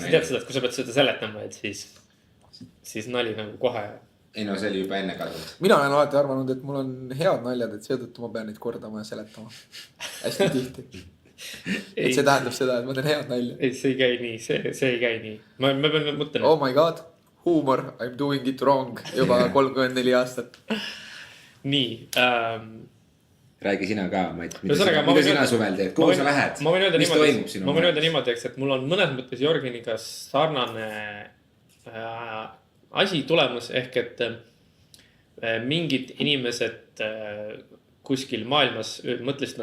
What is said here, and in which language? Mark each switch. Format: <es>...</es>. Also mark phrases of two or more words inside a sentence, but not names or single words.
<et>Sa tead seda, et kui sa pead seda seletama, et siis nali nagu kohe. Ei no, see oli juba enne kadunud. Mina olen alati arvanud, et mul on head naljad, et seetõttu ma pean neid kordama ja seletama. Hästi tihti. Et see tähendab seda, et ma teen head nalja. Ei, see ei käi nii, see ei käi nii. Ma pean mõtlen.</et> <en>Oh my god, huumor, I'm doing it wrong</en> <et>juba 34 aastat. Nii. Räägi sina ka, Mait. Mida sina suvel teed? Kuhu sa lähed? Mis toimub sinu? Ma võin öelda niimoodi, et mul on mõnes mõttes Jorgeniga sarnane asi tulemus, ehk et mingid inimesed kuskil maailmas mõtlesid,</et>